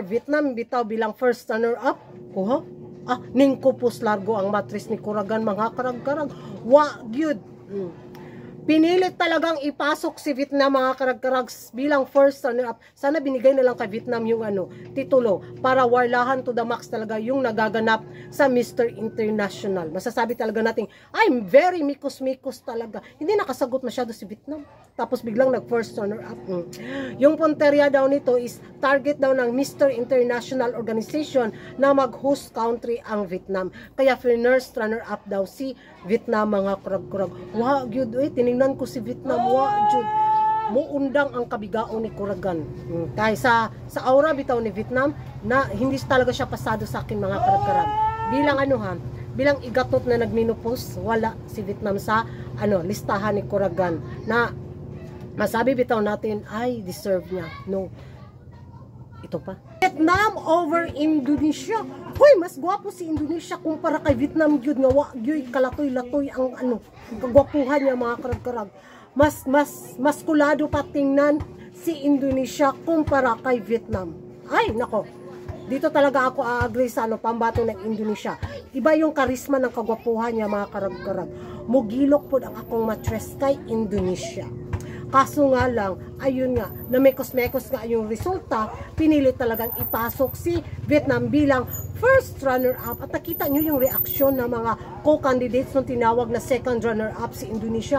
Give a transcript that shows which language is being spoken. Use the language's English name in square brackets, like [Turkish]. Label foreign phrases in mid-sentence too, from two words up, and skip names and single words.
[Cebuano] Vietnam bitaw bilang first runner-up. Ningkupos largo ang mattress ni Kuragan mga karag-karag. Wa gyud. [Filipino] Pinilit talagang ipasok si Vietnam mga karag-karag bilang first runner-up. Sana binigay na lang kay Vietnam yung titulo para warlahan [English] to the max [Filipino] talaga yung nagaganap sa Mr. International. Masasabi talaga natin, [English] I'm very mikos-mikos talaga. [Filipino] Hindi nakasagot masyado si Vietnam. Tapos biglang nag-first runner-up. Yung punteriya daw nito is target daw ng Mr. International Organization na mag-host country ang Vietnam. Kaya first runner-up daw si Vietnam mga karag-karag. [Cebuano] Wa gyud tiningnan ko si Vietnam, wa jud muundang ang kabigaon ni Kuragan. [Filipino] Kaya sa aura bitaw ni Vietnam na hindi talaga siya pasado sa akin mga karag-karag. Bilang igatot na nagminupos, wala si Vietnam sa listahan ni Kuragan na masabi bitaw natin ay deserve niya. No. Ito pa. Vietnam over Indonesia. Hoy, mas gwapo si Indonesia kumpara kay Vietnam [Cebuano] gyud nga wa gyud kalatoy-latoy [Filipino] ang kagwapuhan niya mga karag-karag. Mas kulado pa tingnan si Indonesia kumpara kay Vietnam. Ay, nako. Dito talaga ako agree sa pambato ng Indonesia. Iba yung karisma ng kagwapuhan niya mga karag-karag. [Cebuano] Mugilok po ang akong mattress kay Indonesia. [Filipino] Kaso nga lang, ayun nga, na mekos-mekos nga yung resulta, pinili talagang ipasok si Vietnam bilang first runner-up. At nakita nyo yung reaksyon ng mga co-candidates nung tinawag na second runner-up si Indonesia.